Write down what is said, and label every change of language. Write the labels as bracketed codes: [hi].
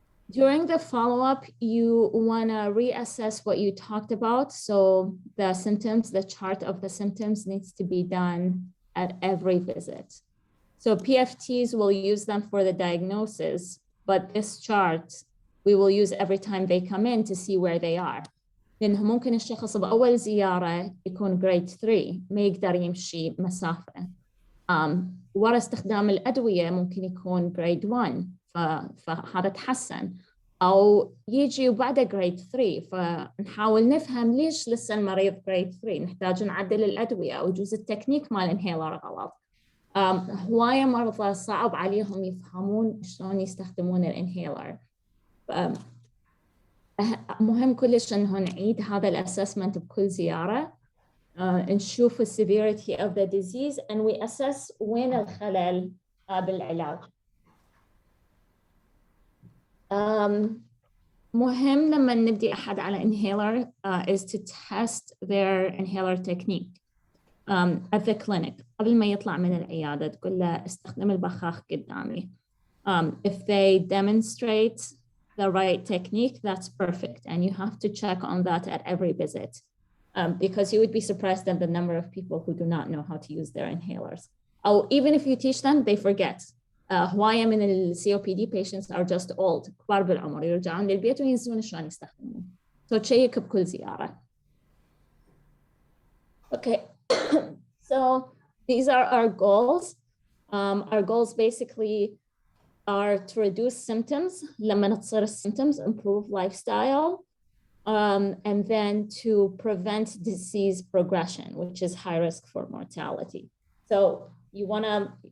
[en] During the follow-up, you want to reassess what you talked about. So the symptoms, the chart of the symptoms needs to be done at every visit. So PFTs will use them for the diagnosis, but this chart we will use every time they come in to see where they are. [ar] لأنه ممكن الشخص بأول زيارة يكون grade 3 ما يقدر يمشي مسافة. ورا استخدام الأدوية ممكن يكون grade 1. فهذا تحسن، أو يجي وبعده grade 3 فنحاول نفهم ليش لسه المريض grade 3، نحتاج نعدل الأدوية أو يجوز التكنيك مال الانهيلر غلط. هواية مرضى صعب عليهم يفهمون شلون يستخدمون الانهيلر. مهم كلش إنه نعيد هذا الأسسمنت بكل زيارة، نشوف ال [en] severity of the disease and we assess [ar] وين الخلل بالعلاج. مهم لما نبدي أحد على [en] inhaler is to test their inhaler technique at the clinic. [ar] قبل ما يطلع من العيادة تقول له استخدم البخاخ قدامي. [en] If they demonstrate the right technique, that's perfect. And you have to check on that at every visit because you would be surprised at the number of people who do not know how to use their inhalers. Or even if you teach them, they forget. [ar] هواية من ال [en] COPD patients are just old. [ar] كبار بالعمر يرجعون للبيت وينسون شلون يستخدمون. So تشيك بكل زيارة. [en] Okay, so these are our goals. Our goals basically are to reduce symptoms, [ar] لما تصير [en] symptoms, improve lifestyle, and then to prevent disease progression, which is high risk for mortality. So you want to